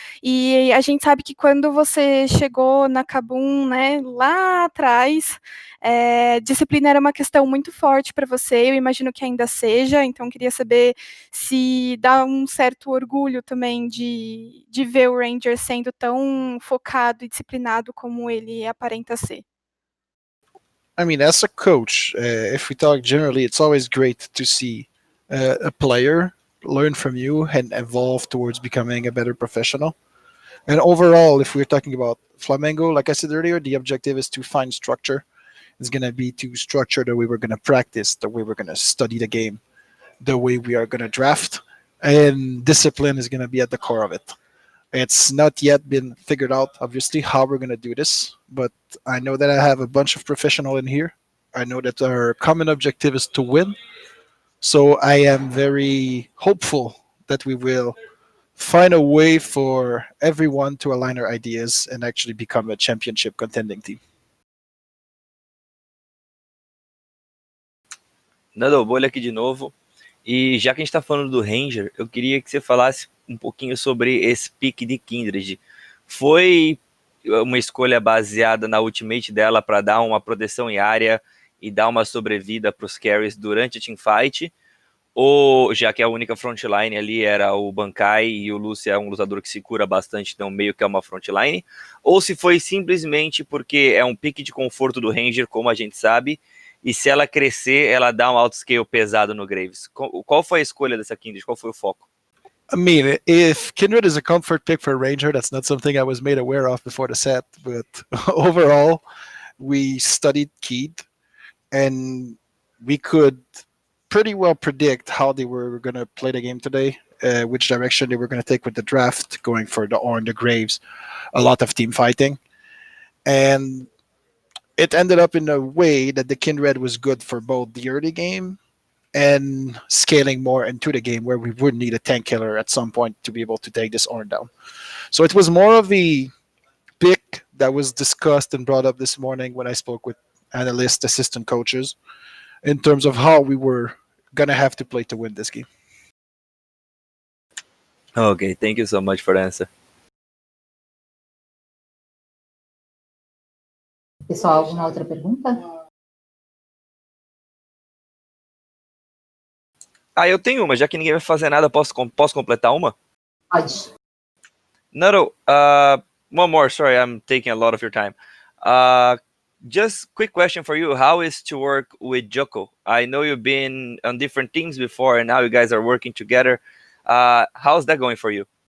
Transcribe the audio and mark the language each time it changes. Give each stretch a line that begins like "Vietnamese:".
Portuguese: E a gente sabe que quando você chegou na Kabum, né, lá atrás, disciplina era uma questão muito forte para você, eu imagino que ainda seja, então queria saber se dá um certo orgulho também de ver o Ranger sendo tão focado e disciplinado como ele aparenta ser.
English: I mean, as a coach, if we talk generally, it's always great to see a player learn from you and evolve towards becoming a better professional. And overall, if we're talking about Flamengo, like I said earlier, the objective is to find structure. It's going to be to structure the way we're going to practice, the way we're going to study the game, the way we are going to draft, and discipline is going to be at the core of it. It's not yet been figured out, obviously, how we're going to do this, but I know that I have a bunch of professionals in here. I know that our common objective is to win, so I am very hopeful that we will find a way for everyone to align our ideas and actually become a championship contending team.
Portuguese: Nando, Bolha aqui de novo. E já que a gente está falando do Ranger, eu queria que você falasse um pouquinho sobre esse pick de Kindred. Foi uma escolha baseada na ultimate dela para dar uma proteção em área e dar uma sobrevida para os carries durante a teamfight? Ou já que a única frontline ali era o Bankai e o Lúcio é um lutador que se cura bastante, então meio que é uma frontline? Ou se foi simplesmente porque é um pick de conforto do Ranger, como a gente sabe, e se ela crescer, ela dá um outscale pesado no Graves? Qual foi a escolha dessa Kindred? Qual foi o foco?
English: I mean, if Kindred is a comfort pick for Ranger, that's not something I was made aware of before the set. But overall, we studied Keith, and we could pretty well predict how they were going to play the game today, which direction they were going to take with the draft, going for the Ornn, the Graves, a lot of team fighting. And it ended up in a way that the Kindred was good for both the early game and scaling more into the game where we would need a tank killer at some point to be able to take this Ornn down. So it was more of a pick that was discussed and brought up this morning when I spoke with analysts, assistant coaches, in terms of how we were going to have to play to win this game. Okay, thank you so much for the answer.
Portuguese: Pessoal, alguma outra pergunta? eu tenho uma, já que ninguém vai fazer nada, posso completar uma? Pode.
English: No, one more, sorry, I'm taking a lot of your time. Just quick question for you, how is to work with Joko? I know you've been on different teams before, and now you guys are working together. How's that going for you?